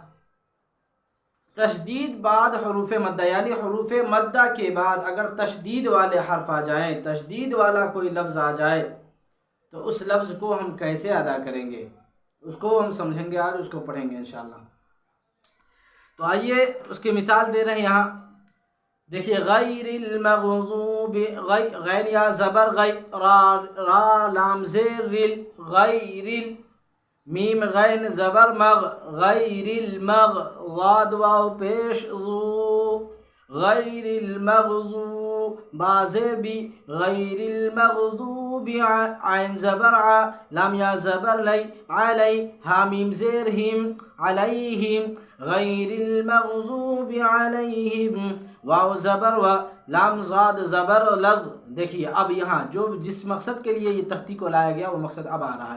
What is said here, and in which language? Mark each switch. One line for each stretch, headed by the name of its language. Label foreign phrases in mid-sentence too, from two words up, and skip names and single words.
Urdu: تشدید بعد حروف مدہ، یعنی حروف مدہ کے بعد اگر تشدید والے حرف آ جائیں، تشدید والا کوئی لفظ آ جائے تو اس لفظ کو ہم کیسے ادا کریں گے، اس کو ہم سمجھیں گے، آج اس کو پڑھیں گے انشاءاللہ۔ تو آئیے اس کی مثال دے رہے ہیں یہاں، دیکھیے
Arabic: غیر المغضوب،
Urdu: غیر یا زبر غی، را لام زیر رل، غیر میم غین زبر مغ،
Arabic: غیر المغ،
Urdu: واد واو پیش ذو،
Arabic: غیر المغضوب،
Urdu: با زیر بی،
Arabic: غیر المغضوب،
Urdu: عین زبر ع، لام یا زبر لی، علی، ہا میم زیر ہم، علیہم،
Arabic: غیر المغضوب علیہم،
Urdu: واو زبر و، لام زاد زبر لظ۔ دیکھیے اب یہاں جس مقصد کے لیے یہ تختی کو لایا گیا وہ مقصد اب آ رہا ہے۔